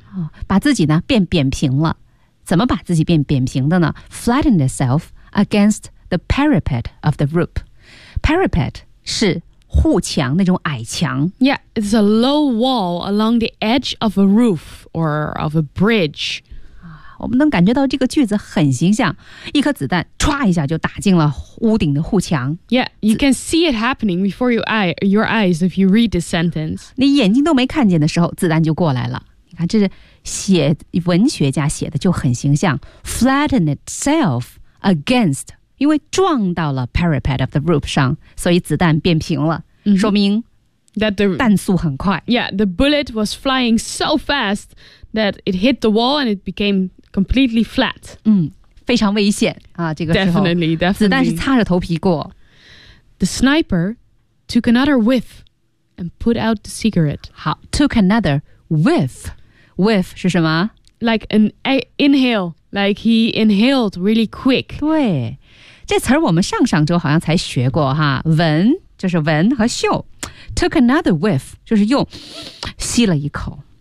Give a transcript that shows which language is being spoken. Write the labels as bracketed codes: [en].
[zh] 哦、把自己呢变扁平了。怎么把自己变扁平的呢 [en] ?Flattened itself against the parapet of the roof. [zh] Parapet 是护墙那种矮墙 [en] Yeah, it's a low wall along the edge of a roof or of a bridge. [zh] 我们能感觉到这个句子很形象，一颗子弹唰一下就打进了屋顶的护墙。 [en] Yeah, you can see it happening before your eyes if you read the sentence. [zh] 你眼睛都没看见的时候，子弹就过来了。你看，这是写文学家写的就很形象 ， [en] flatten itself against. [zh] 因为撞到了 [en] parapet of the roof [zh] 上，所以子弹变平了、mm-hmm. 说明 [en] that the [zh] 弹速很快 [en] Yeah, the bullet was flying so fast that it hit the wall and it became completely flat、 [zh] 嗯、非常危险、啊、这个时候 [en] definitely. [zh] 子弹是擦着头皮过 [en] The sniper took another whiff and put out the cigarette 好 took another whiff whiff [zh] 是什么 [en] like an inhale like he inhaled really quick [zh] 对这词儿我们上上周好像才学过哈，闻就是闻和嗅 ， [en] took another whiff [zh] 就是又吸了一口，